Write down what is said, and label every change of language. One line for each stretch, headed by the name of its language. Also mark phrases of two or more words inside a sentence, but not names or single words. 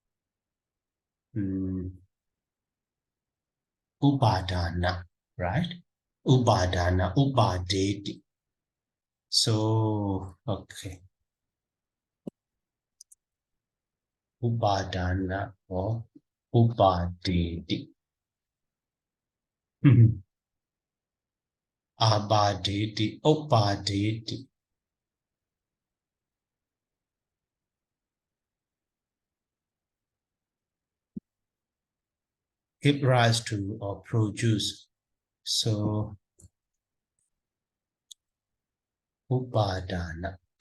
English: Upadana, right?
Pali: Upadana, upadeti.
English: So, okay. Upadana or upadeti.
Pali: Abadeti, upadeti.
English: Give rise to or produce. So, upadana.